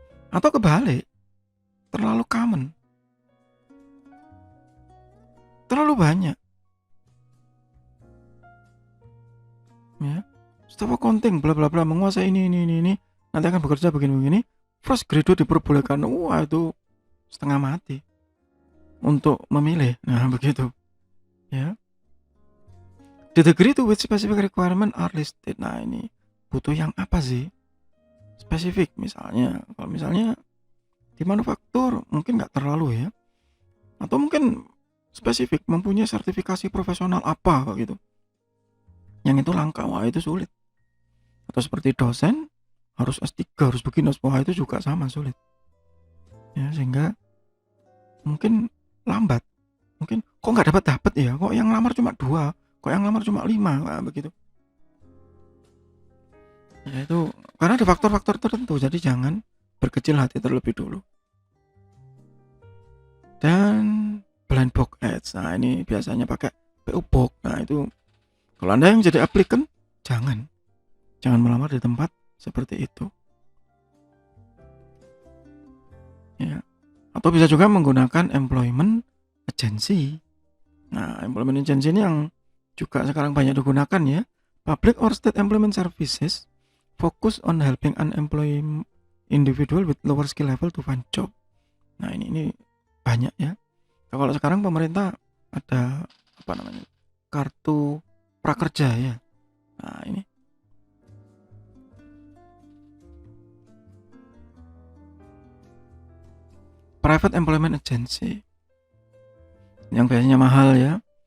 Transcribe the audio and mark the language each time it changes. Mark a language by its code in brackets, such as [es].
[id] Atau kebalik, terlalu common, terlalu banyak. Ya, staf accounting bla bla bla menguasai ini, nanti akan bekerja begini, fresh graduate diperbolehkan. Wah, itu setengah mati untuk memilih. Nah, begitu. Ya. [en] The degree to which specific requirement are listed. [id] Nah, ini butuh yang apa sih? Spesifik misalnya. Kalau misalnya di manufaktur mungkin nggak terlalu ya. Atau mungkin spesifik mempunyai sertifikasi profesional apa gitu. Yang itu langka, wah itu sulit. Atau seperti dosen harus S3, harus begini, wah itu juga sama sulit. Ya, sehingga mungkin lambat. Mungkin kok nggak dapat ya, kok yang lamar cuma 2, kok yang lamar cuma 5, nah, begitu. Ya itu karena ada faktor-faktor tertentu, jadi jangan berkecil hati terlebih dulu. Dan blind box ads, nah ini biasanya pakai PO Box. Nah itu kalau Anda yang jadi applicant, jangan melamar di tempat seperti itu. Ya. Atau bisa juga menggunakan employment agency. Nah, employment agency ini yang juga sekarang banyak digunakan ya. [en] Public or state employment services focus on helping unemployed individual with lower skill level to find job. [id] Nah, ini banyak ya. Nah, kalau sekarang pemerintah ada apa namanya? Kartu prakerja ya. Nah, ini private employment agency yang biasanya mahal ya.